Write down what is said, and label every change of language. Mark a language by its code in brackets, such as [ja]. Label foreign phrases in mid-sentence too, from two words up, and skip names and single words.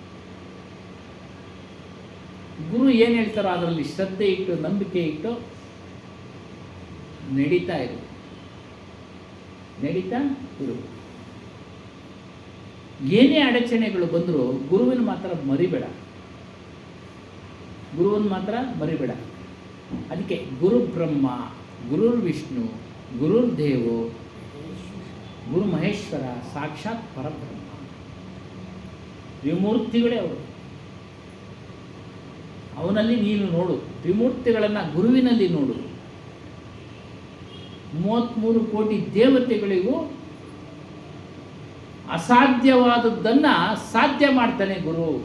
[kn] ಗುರು ಏನು ಹೇಳ್ತಾರೋ ಅದರಲ್ಲಿ ಶ್ರದ್ಧೆ ಇಟ್ಟು, ನಂಬಿಕೆ ಇಟ್ಟು ನಡೀತಾ ಇರು. ಇರು. ಏನೇ ಅಡಚಣೆಗಳು ಬಂದರೂ ಗುರುವಿನ ಮಾತ್ರ ಮರಿಬೇಡ. [sa] ಅದಕ್ಕೆ ಗುರು ಬ್ರಹ್ಮ, ಗುರುರ್ ವಿಷ್ಣು, ಗುರುರ್ ದೇವೋ, ಗುರು ಮಹೇಶ್ವರ, ಸಾಕ್ಷಾತ್ ಪರಬ್ರಹ್ಮ. [kn] ತ್ರಿಮೂರ್ತಿಗಳೇ ಅವರು. ಅವನಲ್ಲಿ ನೀನು ನೋಡು. ತ್ರಿಮೂರ್ತಿಗಳನ್ನು ಗುರುವಿನಲ್ಲಿ ನೋಡು. 33 ಕೋಟಿ ದೇವತೆಗಳಿಗೂ ಅಸಾಧ್ಯವಾದದ್ದನ್ನು ಸಾಧ್ಯ ಮಾಡ್ತಾನೆ ಗುರು.